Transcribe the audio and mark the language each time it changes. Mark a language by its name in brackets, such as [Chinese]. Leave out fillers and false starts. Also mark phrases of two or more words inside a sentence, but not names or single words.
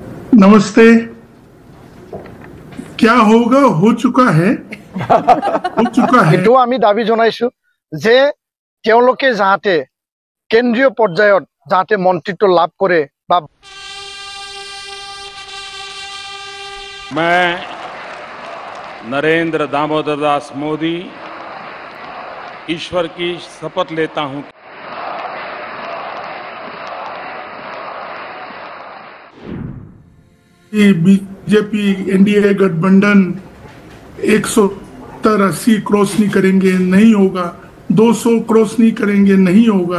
[Hindi] नमस्ते। क्या होगा हो चुका है [Assamese] এটো আমি দাবী জনাইছো যে তেওঁলোকে যাতে কেন্দ্ৰীয় পৰ্যায়ত যাতে মন্ত্ৰিত্ব লাভ কৰে বা [Hindi] मैं नरेंद्र दामोदर दास मोदी ईश्वर की शपथ लेता हूं बीजेपी एनडीए गठबंधन 170-80 क्रॉस नहीं करेंगे, नहीं होगा, 200 क्रॉस नहीं करेंगे, नहीं होगा।